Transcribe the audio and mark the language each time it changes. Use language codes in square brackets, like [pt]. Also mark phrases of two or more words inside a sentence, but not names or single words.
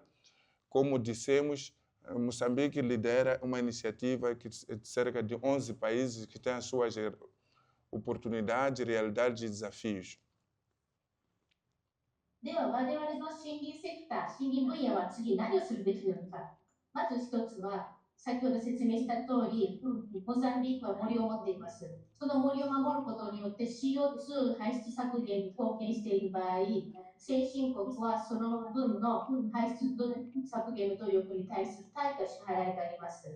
[pt] Como dissemos, Moçambique lidera uma iniciativa de cerca de 11 países que tem as suas oportunidades, realidades e desafios. [ja] では、我々の森林セクター、森林分野は次何をするべきなのか。まず一つは、先ほど説明した通り、モザンビークは森を持っています。その森を守ることによって CO2 排出削減に貢献している場合、先進国はその分の排出削減の努力に対する対価支払いがあります。